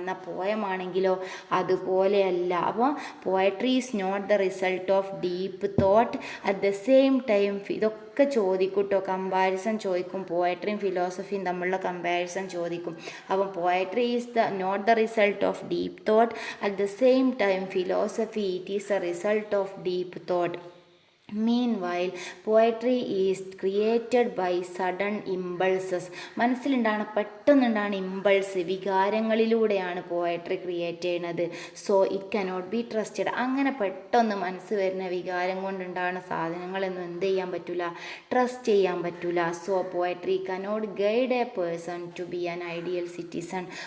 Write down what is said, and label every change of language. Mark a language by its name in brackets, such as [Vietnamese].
[Malayalam] എന്നാൽ പോയമാണെങ്കിലോ അതുപോലെയല്ല. അപ്പോൾ [English] Poetry is not the result of deep thought. At the same time [Malayalam] ഇതൊക്കെ ചോദിക്കും കേട്ടോ, കമ്പാരിസൺ ചോദിക്കും, പോയട്രിയും ഫിലോസഫിയും തമ്മിലുള്ള കമ്പാരിസൺ ചോദിക്കും. [English] അപ്പം poetry is not the result of deep thought, at the same time philosophy it is a result of deep thought. Meanwhile, poetry is created by sudden impulses. [Malayalam] മനസ്സിലുണ്ടാണ് പെട്ടെന്നുണ്ടാണ് impulse, വികാരങ്ങളിലൂടെയാണ് poetry create ചെയ്യുന്നത്. [English] So it cannot be trusted. [Malayalam] അങ്ങനെ പെട്ടെന്ന് മനസ്സ് വരുന്ന വികാരം കൊണ്ടുണ്ടാകുന്ന സാധനങ്ങളൊന്നും എന്ത് ചെയ്യാൻ പറ്റില്ല? ട്രസ്റ്റ് ചെയ്യാൻ പറ്റില്ല. [English] So poetry cannot guide a person to be an ideal citizen.